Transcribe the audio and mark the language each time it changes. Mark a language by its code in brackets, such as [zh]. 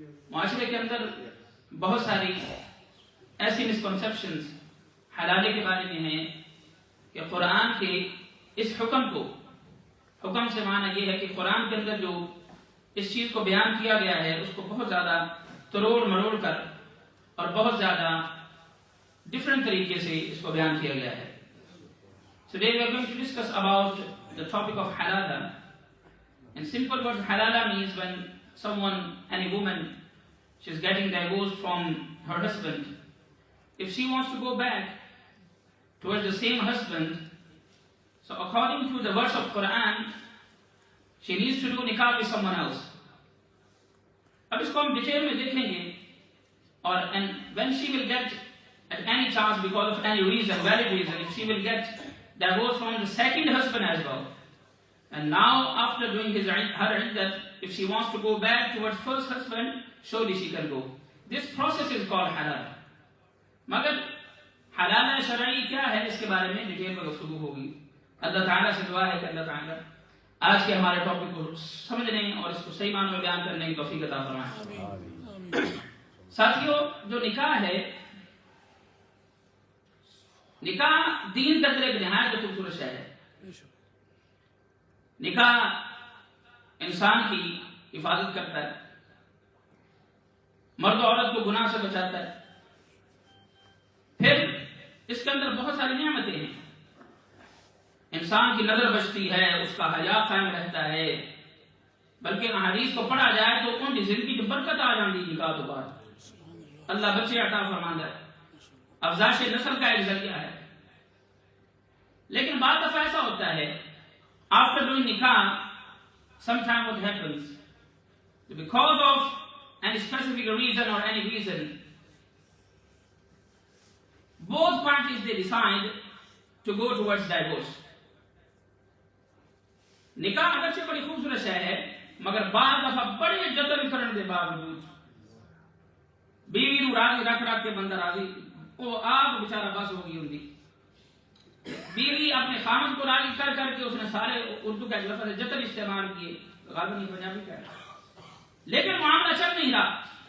[ur] معاشرے کے اندر بہت ساری ایسی مسکنسیپشنز حلالے کے بارے میں ہیں کہ قرآن کے اس حکم کو، حکم سے معنی یہ ہے کہ قرآن کے اندر جو اس چیز کو بیان کیا گیا ہے اس کو بہت زیادہ تروڑ مروڑ کر اور بہت زیادہ ڈفرنٹ طریقے سے اس کو بیان کیا گیا ہے. [en] Today we are going to discuss about the topic of halala. In simple words, halala means when someone, any woman, she is getting divorced from her husband. If she wants to go back towards the same husband, so according to the verse of Quran, she needs to do nikah with someone else. [ur] اب اس کو ہم detail میں دیکھیں گے اور [en] and when she will get at any chance because of any reason, valid reason, if she will get divorced from the second husband as well, and now after doing her iddat, if she wants to go back towards first husband, surely she can go. This process is called halal. [ur] مگر حلال شرعی کیا ہے اس کے بارے میں detail میں گفتگو ہوگی. اللہ تعالیٰ سے دعا ہے کہ اللہ تعالیٰ آج کے ہمارے ٹاپک کو سمجھنے اور اس کو صحیح معنوں میں بیان کرنے کی توفیق عطا فرمائے. ساتھیوں، جو نکاح ہے، نکاح دین کا ایک نہایت خوبصورت شے ہے. نکاح انسان کی حفاظت کرتا ہے، مرد و عورت کو گناہ سے بچاتا ہے. پھر اس کے اندر بہت ساری نعمتیں ہیں. انسان کی نظر بچتی ہے، اس کا حیا قائم رہتا ہے، بلکہ حدیث کو پڑھا جائے تو ان کی زندگی کی برکت آ جاتی ہے. نکاح تو بعد اللہ بچے عطا فرماتا ہے، افزائش نسل کا ایک ذریعہ ہے. لیکن بعض دفعہ ایسا ہوتا ہے [en] after doing nikah, sometimes what happens, because of any specific reason or any reason, both parties they decide to go towards divorce. [ur] نکاح اگرچہ بڑی خوبصورت شے ہے، مگر بعض دفعہ بڑے جتن کرنے کے باوجود [pa] بیوی نو راضی رکھ کے بندہ راضی وہ آپ بیچارہ بس ہو گئی ہوندی. [ur] بیوی اپنے خامن کو راضی کر کے اس نے سارے اردو کا لفظ جتن استعمال کیے، غالباً پنجابی کا ہے، لیکن معاملہ چل نہیں رہا.